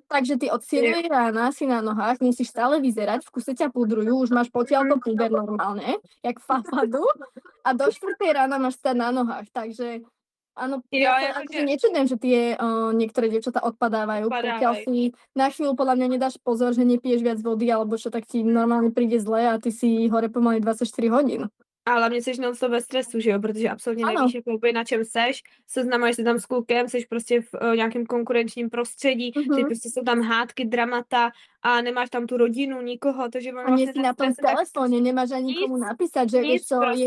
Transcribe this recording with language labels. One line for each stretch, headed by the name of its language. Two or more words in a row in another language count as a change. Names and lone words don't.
Slovak: Takže ty od 7 rána si na nohách, musíš stále vyzerať, v kuse ťa pudrujú, už máš potiaľto puder normálne, jak fafadu a do 4 rána máš stať na nohách, takže áno,
Czech: Jo,
Slovak: ja sa
Czech: jakože-
Slovak: akože nečudujem, že tie niektoré dievčatá odpadávajú, pokiaľ si na chvíľu podľa mňa nedáš pozor, že nepiješ viac vody alebo čo, tak ti normálne príde zle a ty si hore pomaly 24 hodín.
Czech: A hlavně jsi non-stop ve stresu, že jo, protože absolutně Ano. nevíš, jakoby, na čem seš, seznamuješ se tam s klukem, seš prostě v nějakém konkurenčním prostředí, že prostě jsou tam hádky, dramata a nemáš tam tu rodinu, nikoho, takže
Slovak: A nie si na tom
Czech: stres je tak-
Slovak: telefóne, nemáš ani
Czech: Nic,
Slovak: komu napísať, že
Czech: nic
Slovak: vieš čo, je